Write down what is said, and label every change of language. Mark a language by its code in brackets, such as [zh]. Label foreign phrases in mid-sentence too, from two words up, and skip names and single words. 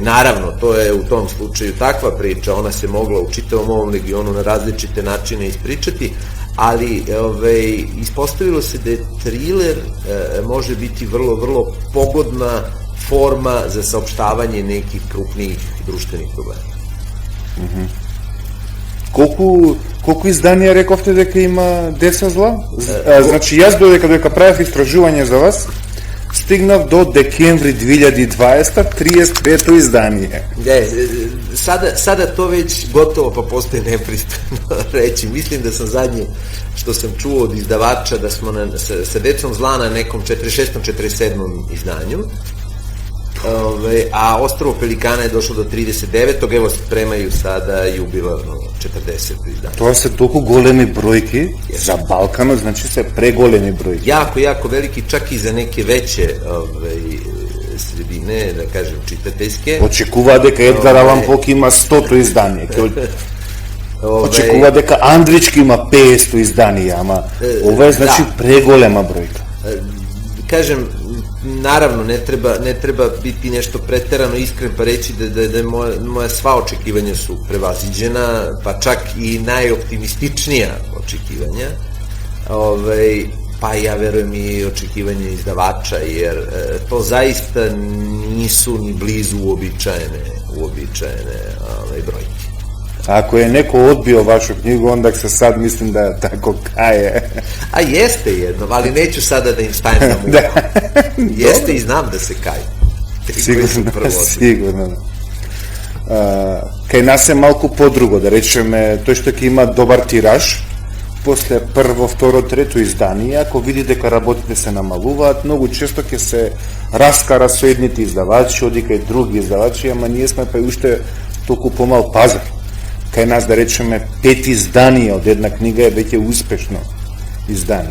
[sr] Naravno, to je u tom slučaju takva priča, ona se mogla u čitavom ovom regionu na različite načine ispričati, ali ispostavilo se da je thriller može biti vrlo, vrlo pogodna forma za saopštavanje nekih krupnijih društvenih problema. [mk] Колку изданија рековте дека има Деца зла? Значи, јас додека правев истражување за вас, стигнав до декември 2020, 35-то издание. [sr] Sada to već gotovo pa postaje nepristojno reći. Mislim da sam zadnje što sam čuo od izdavača da smo sa Decom zla na nekom 46. 47. izdanju, a Ostrvo Pelikana je došlo do 39. Evo spremaju sada jubilarno 40. izdanje. [mk] Тоа се толку големи бројки за Балканот, значи се преголеми бројки. [sr] Jako veliki, čak i za neke veće sredine, da kažem, čitateljske. [mk] Очекува дека Едгар Алан По има 100-то издание. Очекува дека Андрички има 500 изданија, ама ова е, значи, преголема бројка. [sr] Kažem, naravno, ne treba biti nešto preterano iskren pa reći da moja sva očekivanja su prevaziđena, pa čak i najoptimističnija očekivanja. pa ja verujem i očekivanje izdavača, jer to zaista nisu ni blizu uobičajene brojke. Ako je neko odbio vašu knjigu, onda se sad mislim da tako kaje. A jeste jedno, ali neću sada da im stajem na muku. Jeste i znam da se kaje. Sigurno. [mk] Кај нас е малку подруго, да речеме, тој што ќе има добар тираж, после прво, второ, трето издание, ако види дека работите се намалуваат, многу често ќе се раскара со едните издавачи, оди кај други издавачи, ама ние сме па уште толку помал пазар. Кај нас, да речеме, 5 изданија од една книга е веќе успешно издание.